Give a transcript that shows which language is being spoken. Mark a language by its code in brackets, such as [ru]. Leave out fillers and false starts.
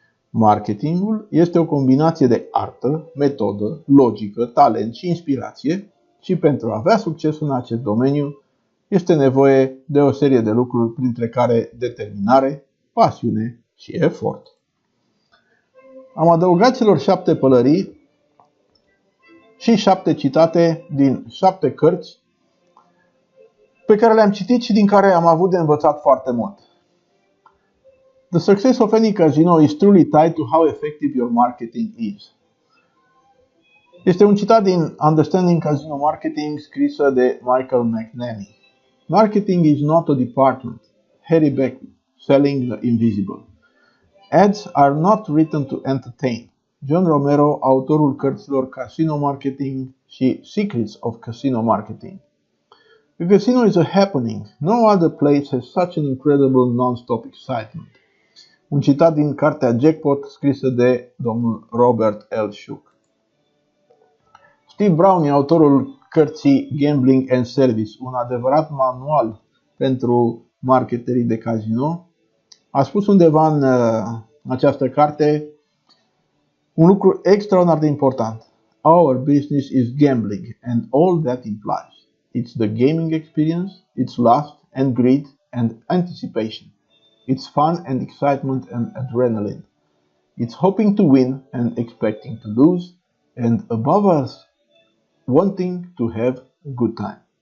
[ro] Marketingul este o combinație de artă, metodă, logică, talent și inspirație și pentru a avea succes în acest domeniu este nevoie de o serie de lucruri, printre care determinare, pasiune și efort. Am adăugat celor 7 pălării și 7 citate din 7 cărți pe care le-am citit și din care am avut de învățat foarte mult. [en] The success of any casino is truly tied to how effective your marketing is. [ro] Este un citat din Understanding Casino Marketing scrisă de Michael McNamee. [en] Marketing is not a department. Harry Beck, Selling the Invisible. Ads are not written to entertain. [ro] John Romero, autorul cărților Casino Marketing și Secrets of Casino Marketing. [en] The casino is a happening. No other place has such an incredible non-stop excitement. [ro] Un citat din cartea Jackpot, scrisă de domnul Robert L. Shook. Steve Brown, autorul cărții Gambling and Service, un adevărat manual pentru marketerii de casino, a spus undeva în această carte un lucru extraordinar de important. [en] Our business is gambling and all that implies. It's the gaming experience, it's lust and greed and anticipation. It's fun and excitement and adrenaline. It's hoping to win and expecting to lose, and above us, wanting to have a good time.